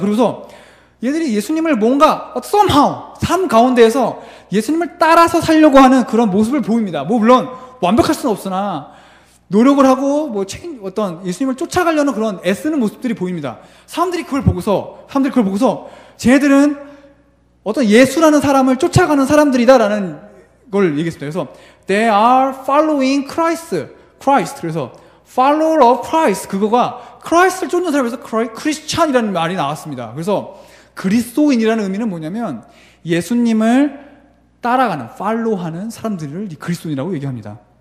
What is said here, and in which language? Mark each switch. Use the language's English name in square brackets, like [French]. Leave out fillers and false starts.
[Korean] 그러고서 얘들이 예수님을 뭔가 somehow 삶 가운데에서 예수님을 따라서 살려고 하는 그런 모습을 보입니다. 물론 완벽할 수는 없으나 노력을 하고 어떤 예수님을 쫓아가려는 그런 애쓰는 모습들이 보입니다. 사람들이 그걸 보고서 쟤네들은 어떤 예수라는 사람을 쫓아가는 사람들이다라는 걸 얘기했습니다. 그래서 [English] they are following Christ. [Korean] 그래서 follower of Christ, 그거가 크라이스트를 쫓는 사람에서 크리스찬이라는 말이 나왔습니다. 그래서 그리스도인이라는 의미는 뭐냐면, 예수님을 따라가는, 팔로우하는 사람들을 그리스도인이라고 얘기합니다.